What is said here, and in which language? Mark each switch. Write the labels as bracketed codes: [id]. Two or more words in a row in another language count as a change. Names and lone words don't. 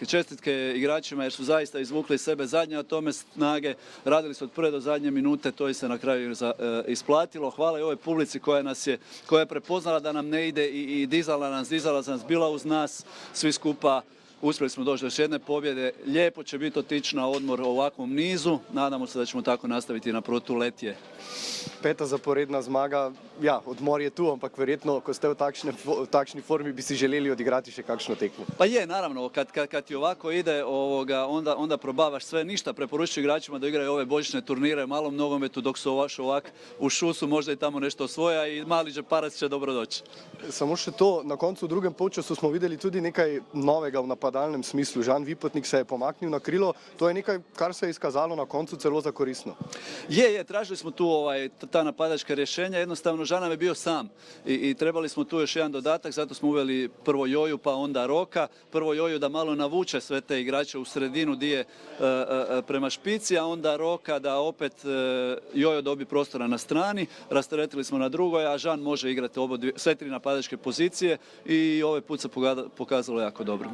[hr] Čestitke igračima jer su zaista izvukli sebe zadnje od tome snage, radili su od prve do zadnje minute, to je se na kraju isplatilo. Hvala i ovoj publici koja je prepoznala da nam ne ide i dizala nas, bila uz nas, svi skupa. Uspjeli smo doći do još jedne pobjede. Lijepo će biti otići na odmor u ovakvom nizu. Nadamo se da ćemo tako nastaviti na protuletje. [sl] 5. zaporedna zmaga. Ja, odmor je tu, ampak verjetno, ko ste v takšni formi, bi si želeli odigrati še kakšno tekmo. [hr] Pa je, naravno, kad ti ovako ide, onda probavaš sve, ništa. Preporučujem igračima da igraju ove božićne turnire, malom nogometu, dok su ovak u šusu, možda i tamo nešto osvoja i mali džeparac će dobro doći. [sl] Samo še to, na koncu v drugem polčasu smo videli tudi nekaj novega v napadu. napadalnem smislu. Žan Vipotnik se je pomaknil na krilo, to je nekaj, kar se je izkazalo na koncu celo za koristno. [hr] Tražili smo tu ta napadačka rješenja, jednostavno Žan nam je bio sam i trebali smo tu još jedan dodatak, zato smo uveli prvo Joju pa onda Roka, prvo Joju da malo navuče sve te igrače u sredinu di je prema špici, a onda Roka da opet Jojo dobi prostora na strani, rasteretili smo na drugoj, a Žan može igrati sve tri napadačke pozicije i ovaj put se pokazalo jako dobro.